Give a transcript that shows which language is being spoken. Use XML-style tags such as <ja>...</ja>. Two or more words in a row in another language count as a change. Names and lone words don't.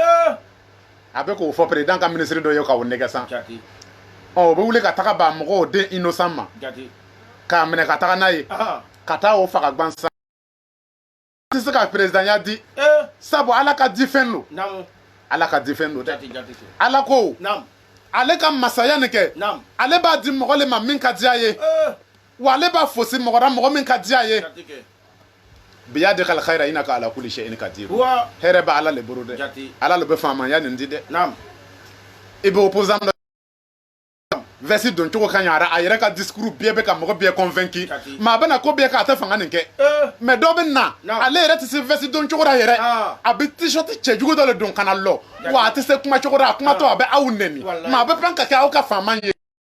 <bm>a bɛ k'o fɔ perezidan ka minisiri dɔ ye k'o nɛgɛ san o bɛ wuli ka taga ba mɔgɔw den innocent ma k'a minɛ ka taga n'a ye ka taa o faga gansan tɛ se ka peresidanya di sabu ala ka di fɛn do ala ka di fɛn do dɛ ala ko ale ka masaya nin kɛ ale b'a di mɔgɔ le ma min ka diya ye wa ale b'a fosi mɔgɔ la mɔgɔ min ka diya ye</bm> <ar>بيدك الخير إنك على كل شيء قدير</ar> <bm>hɛrɛ bɛ ala le bolo dɛ ala le bɛ faamaya nin di dɛ i bɛ opposant dɔ vɛsi don cogo ka ɲa a yɛrɛ ka discours bɛɛ bɛ ka mɔgɔ bɛɛ convaincu maa bɛ na ko bɛɛ k'a tɛ fanga nin kɛ mais dɔ bɛ na ale yɛrɛ tɛ se vɛsi don cogo la yɛrɛ a bɛ t-shirt cɛjugu dɔ le don ka na lɔ wa a tɛ se kuma cogo la a kuma tɔ a bɛ aw nɛni maa bɛ pɛn ka kɛ aw ka faama ye</bm>